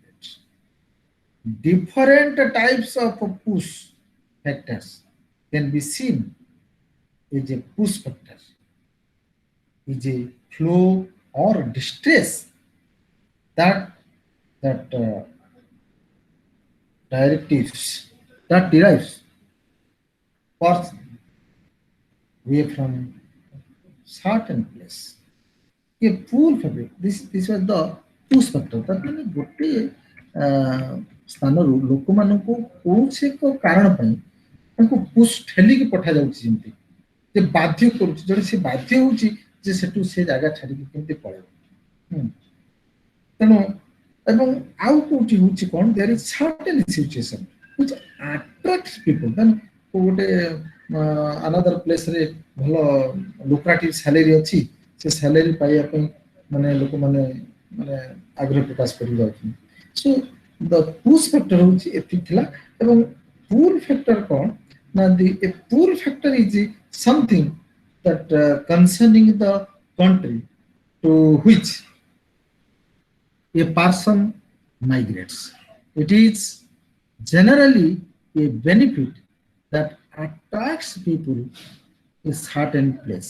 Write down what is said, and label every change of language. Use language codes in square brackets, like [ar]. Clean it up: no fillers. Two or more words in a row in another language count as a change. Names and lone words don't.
[en] Different types of push factors can be seen as a push factor, is a flow or distress that that directives that derives person away from certain place. A pull factor. This was the push factor. [or] That ମାନେ ଗୋଟେ ସ୍ଥାନରୁ ଲୋକମାନଙ୍କୁ କୌଣସି ଏକ କାରଣ ପାଇଁ ତାଙ୍କୁ ପୁsh ଠେଲିକି ପଠାଯାଉଛି ଯେମିତି ଯେ ବାଧ୍ୟ କରୁଛି ଜଣେ ସେ ବାଧ୍ୟ ହେଉଛି ଯେ ସେଠୁ ସେ ଜାଗା ଛାଡ଼ିକି କେମିତି ପଳେଇବ। ତେଣୁ ଏବଂ ଆଉ କୋଉଠି ହେଉଛି କ'ଣ [en] there is certain situation which attracts people then [or] ଗୋଟେ [en] another place [or] ରେ ଭଲ [en] lucrative salary [or] ଅଛି ସେ salary ପାଇବା ପାଇଁ ମାନେ ଲୋକମାନେ ମାନେ ଆଗ୍ରହ ପ୍ରକାଶ କରି ଯାଉଛନ୍ତି। [en] So the push factor [or] ହେଉଛି ଏତିକି ଥିଲା ଏବଂ [en] pull factor [or] କ'ଣ ନା [en] a pull factor is something that concerning the country to which a person migrates. It is generally a benefit that attracts people a certain place.